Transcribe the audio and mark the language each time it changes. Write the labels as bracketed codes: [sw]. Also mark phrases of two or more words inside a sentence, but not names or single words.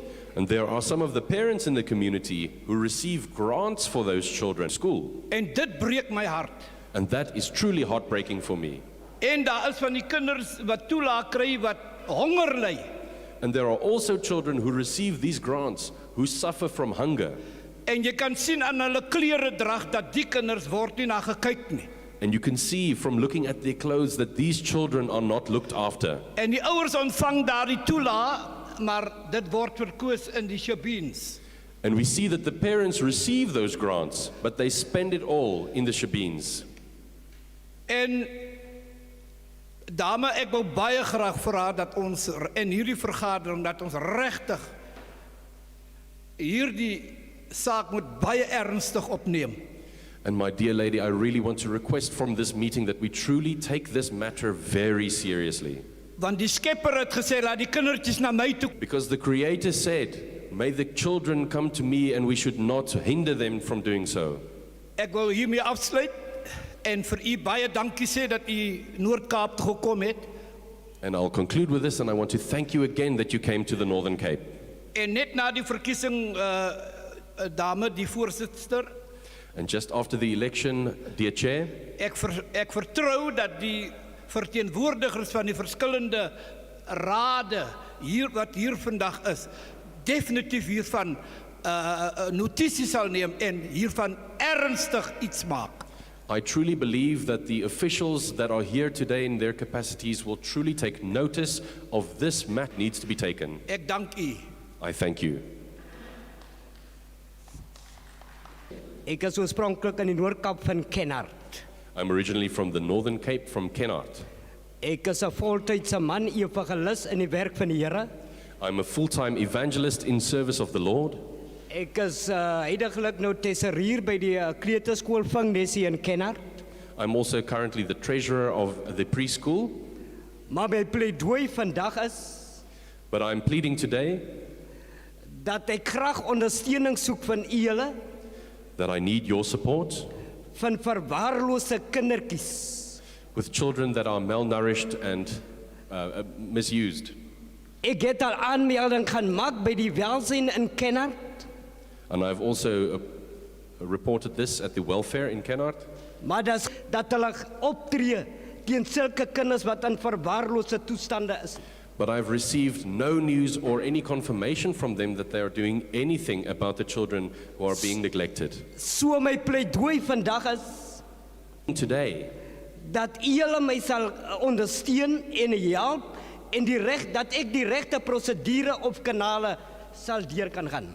[en] And there are some of the parents in the community who receive grants for those children in school. [af] En dit breek my hart. [en] And that is truly heartbreaking for me. [af] En daar is van die kinders wat toelaag kry wat honger ly. [en] And there are also children who receive these grants who suffer from hunger. [af] En jy kan sien aan hulle klere drag dat die kinders word nie na gekyk nie. [en] And you can see from looking at their clothes that these children are not looked after. [af] En die ouers ontvang daardie toelaag, maar dit word verkoos in die shebeens. [en] And we see that the parents receive those grants, but they spend it all in the shebeens. [af] En dame, ek wil baie graag vra dat ons in hierdie vergadering dat ons regtig hierdie saak moet baie ernstig opneem. [en] And my dear lady, I really want to request from this meeting that we truly take this matter very seriously. [af] Want die Skepper het gesê laat die kindertjies na my toe. [en] Because the Creator said, may the children come to me and we should not hinder them from doing so. [af] Ek wil hiermee afsluit en vir u baie dankie sê dat u Noord-Kaap toe gekom het. [en] And I'll conclude with this, and I want to thank you again that you came to the Northern Cape. [af] En net na die verkiesing dame die voorsitter, [en] And just after the election, dear Chair, [af] ek vertrou dat die verteenwoordigers van die verskillende rade hier wat hier vandag is, definitief hiervan notisie sal neem en hiervan ernstig iets maak. [en] I truly believe that the officials that are here today in their capacities will truly take notice of this matter needs to be taken. [af] Ek dank u. [en] I thank you. [af] Ek is oorspronklik in die Noord-Kaap van Kennard. [en] I'm originally from the Northern Cape, from Kennard. [af] Ek is 'n voltydse man evangelis in die werk van die Here. [en] I'm a full-time evangelist in service of the Lord. [af] Ek is heidaglik nou tesourier by die kleuterskool Vangnesie in Kennard. [en] I'm also currently the treasurer of the preschool. [af] Maar my pleidooi vandag is [en] But I'm pleading today [af] dat ek graag ondersteuning soek van julle [en] that I need your support [af] van verwaarloosde kindertjies. [en] with children that are malnourished and misused. [af] Ek het al aanmelding gaan maak by die welsyn in Kennard. [en] And I've also reported this at the welfare in Kennard. [af] Maar dat hulle optree teen sulke kinders wat in verwaarloosde toestande is. [en] But I've received no news or any confirmation from them that they are doing anything about the children who are being neglected. [af] So my pleidooi vandag is [en] Today, [af] dat julle my sal ondersteun en help en dat ek die regte prosedure of kanale sal deur kan gaan.